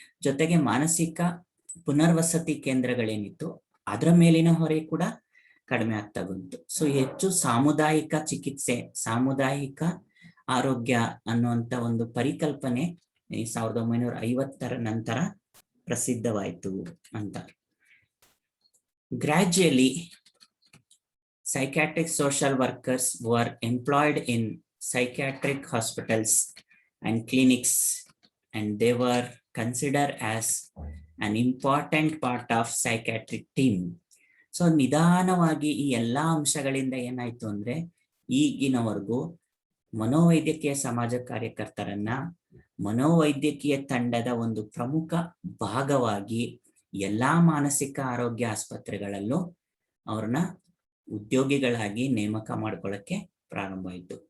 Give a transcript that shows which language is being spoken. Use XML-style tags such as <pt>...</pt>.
<kn>ಜೊತೆಗೆ ಮಾನಸಿಕ ಪುನರ್ವಸತಿ ಕೇಂದ್ರಗಳೇನಿತ್ತು ಅದರ ಮೇಲಿನ ಹೊರೆ ಕೂಡ ಕಡಿಮೆ ಆಗ್ತಾ ಬಂತು. ಸೊ ಹೆಚ್ಚು ಸಾಮುದಾಯಿಕ ಚಿಕಿತ್ಸೆ, ಸಾಮುದಾಯಿಕ ಆರೋಗ್ಯ ಅನ್ನುವಂತ ಒಂದು ಪರಿಕಲ್ಪನೆ 1950ರ ನಂತರ ಪ್ರಸಿದ್ಧವಾಯಿತು ಅಂತ.</kn> <en>Gradually, psychiatric social workers were employed in psychiatric hospitals and clinics, and they were considered as an important part of psychiatric team.</en> <kn>So ನಿಧಾನವಾಗಿ ಈ ಎಲ್ಲಾ ಅಂಶಗಳಿಂದ ಏನಾಯ್ತು ಅಂದ್ರೆ ಈಗಿನವರೆಗೂ ಮನೋವೈದ್ಯಕೀಯ ಸಮಾಜ ಕಾರ್ಯಕರ್ತರನ್ನ ಮನೋವೈದ್ಯಕೀಯ ತಂಡದ ಒಂದು ಪ್ರಮುಖ ಭಾಗವಾಗಿ ಎಲ್ಲಾ ಮಾನಸಿಕ ಆರೋಗ್ಯ ಆಸ್ಪತ್ರೆಗಳಲ್ಲೂ ಅವ್ರನ್ನ ಉದ್ಯೋಗಿಗಳಾಗಿ ನೇಮಕ ಮಾಡ್ಕೊಳ್ಳಕ್ಕೆ ಪ್ರಾರಂಭ ಆಯಿತು.</kn>